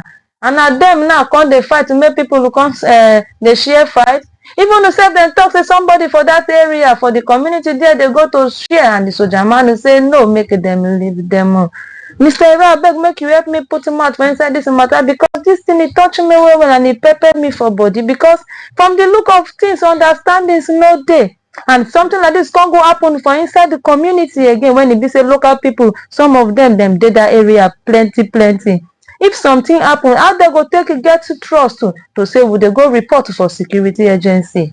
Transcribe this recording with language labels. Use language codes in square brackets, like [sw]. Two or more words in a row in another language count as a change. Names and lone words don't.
[pcm] And na them now come dey fight to make people come dey share fight. Even the self dem talk say somebody for that area for the community there they go to share, and the soldier man say no, make them leave them. Mr. Eva, I beg make you help me put him out for inside this matter, because this thing it touch me well and it peppered me for body, because from the look of things understanding is no day. And something like this can't go happen for inside the community again when it be say local people, some of them did that area plenty. If something happen, how they go take it get to trust to say would they go report for security agency?